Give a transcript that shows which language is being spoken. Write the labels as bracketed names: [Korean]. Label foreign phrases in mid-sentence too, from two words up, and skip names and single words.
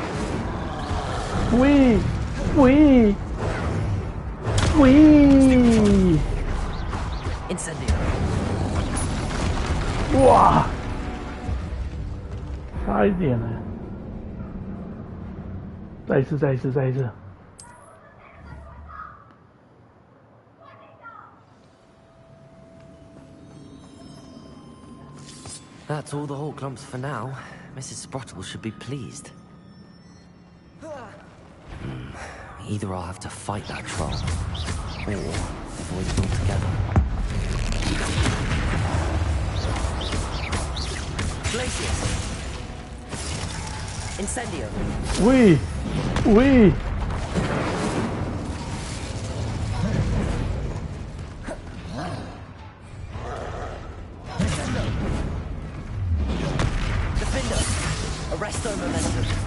[Chinese] 喂喂喂！ [Latin] Incendio. [Chinese] 哇，差一点呢！再一次，再一次，再一次！ [English] That's all the whole clumps for now. Mrs. Sprottle should be pleased. Either I'll have to fight that troll, or avoid it altogether. [Latin] Glacius! Incendio! [French] Oui! Oui! [Latin] Arresto momentum.